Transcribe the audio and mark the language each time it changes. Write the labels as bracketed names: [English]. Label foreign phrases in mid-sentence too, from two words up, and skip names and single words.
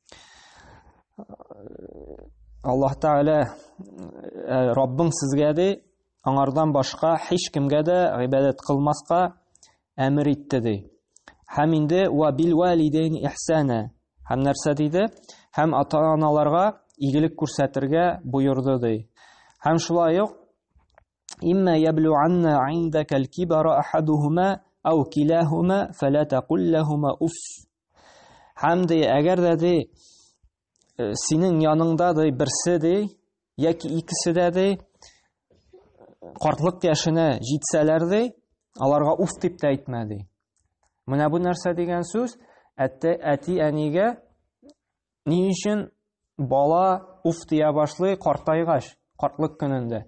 [Tatar] Аллаһ Тәгалә Раббың сезгә ди, аңардан башка һич кемгә дә гыйбадат кылмаска әмер итте ди. Һәм инде [Arabic] وبالوالدين إحسانا. [Tatar] Һәм нәрсә диде? Һәм ата-аналарга игелек күрсәтергә буйырды ди. Һәм шулай ук [Arabic] إما يبلغن عندك الكبر أحدهما أو كلاهما فلا تقل لهما أف. [Tatar] Һәм ди, әгәр дә ди синең яныңда ди берсе ди, яки икесе дә ди картлык яшенә җитсәләр ди, аларга уф дип тә әйтмә ди. Менә бу нәрсә дигән сүз әти-әнигә ни өчен бала уф дия башлый картайгач, картлык көнендә.